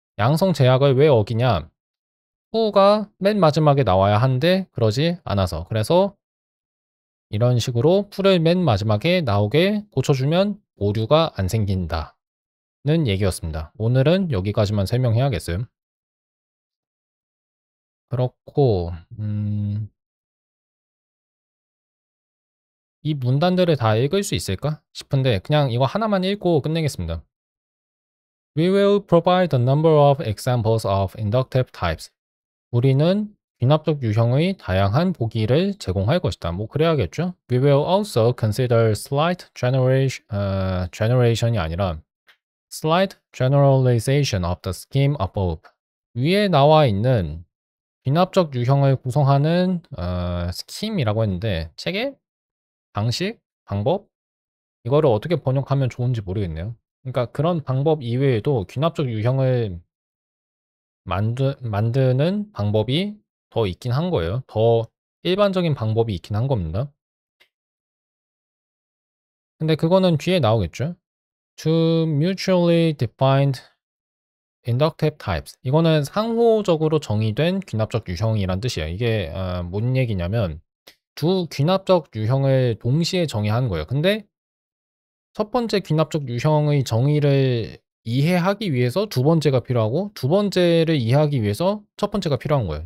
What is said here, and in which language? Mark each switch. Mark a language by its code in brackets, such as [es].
[ko] 양성 제약을 왜 어기냐? 푸가 맨 마지막에 나와야 하는데 그러지 않아서, 그래서 이런 식으로 풀을 맨 마지막에 나오게 고쳐주면 오류가 안 생긴다는 얘기였습니다. 오늘은 여기까지만 설명해야겠어요. 그렇고 이 문단들을 다 읽을 수 있을까 싶은데 그냥 이거 하나만 읽고 끝내겠습니다. [en] We will provide a number of examples of inductive types. [ko] 우리는 귀납적 유형의 다양한 보기를 제공할 것이다. 뭐 그래야겠죠? [en] We will also consider slight generation이 아니라 slight generalization of the scheme above. [ko] 위에 나와 있는 귀납적 유형을 구성하는 스킴이라고 했는데, 체계? 방식? 방법? 이거를 어떻게 번역하면 좋은지 모르겠네요. 그러니까 그런 방법 이외에도 귀납적 유형을 만드는 방법이 더 있긴 한 거예요. 더 일반적인 방법이 있긴 한 겁니다. 근데 그거는 뒤에 나오겠죠. [en] To mutually defined inductive types. [ko] 이거는 상호적으로 정의된 귀납적 유형이란 뜻이에요. 이게 뭔 얘기냐면 두 귀납적 유형을 동시에 정의하는 거예요. 근데 첫 번째 귀납적 유형의 정의를 이해하기 위해서 두 번째가 필요하고, 두 번째를 이해하기 위해서 첫 번째가 필요한 거예요.